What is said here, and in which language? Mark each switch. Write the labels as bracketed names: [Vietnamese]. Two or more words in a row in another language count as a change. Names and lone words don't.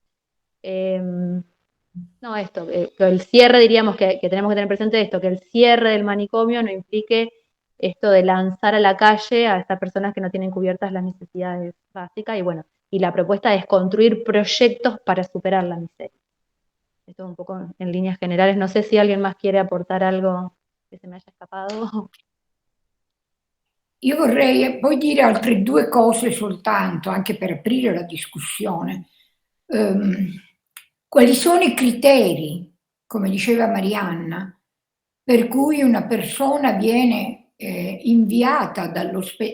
[Spanish] No, esto, que el cierre, diríamos que tenemos que tener presente esto, que el cierre del manicomio no implique esto de lanzar a la calle a estas personas que no tienen cubiertas las necesidades básicas, y bueno, y la propuesta es construir proyectos para superar la miseria. Esto un poco en líneas generales. No sé si alguien más quiere aportar algo [Italian] che se mi è scappato. Io vorrei poi dire altre due cose soltanto, anche per aprire la discussione. Quali sono i criteri, come diceva Marianna, per cui una persona viene inviata dall'ospedale?